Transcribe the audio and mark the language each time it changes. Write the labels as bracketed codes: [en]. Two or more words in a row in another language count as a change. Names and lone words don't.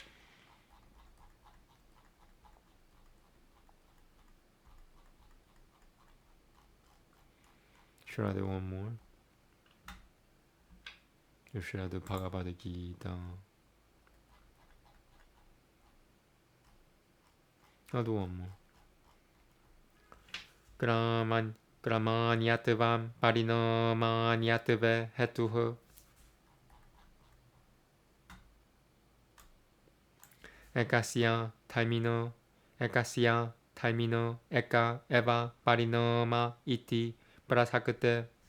[en] Should I do one more? Or should I do Bhagavad Gita? I'll do one more. [sa] क्रमान्यत्वं परिणामान्यत्वे हेतुः एकस्य धर्मिण एक एव परिणाम इति प्रसक्ते